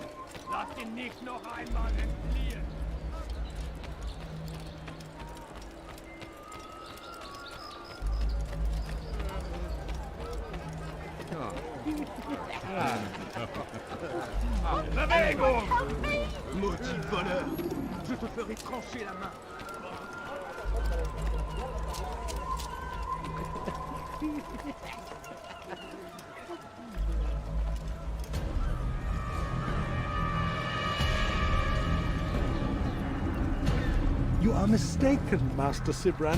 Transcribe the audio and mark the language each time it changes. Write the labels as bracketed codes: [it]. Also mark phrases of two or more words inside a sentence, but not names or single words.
[de] Lasst ihn nicht noch einmal entfliehen. Bewegung! [fr] Maudit voleur! Je te ferai trancher la main! [en] You are mistaken, Master Sibrand.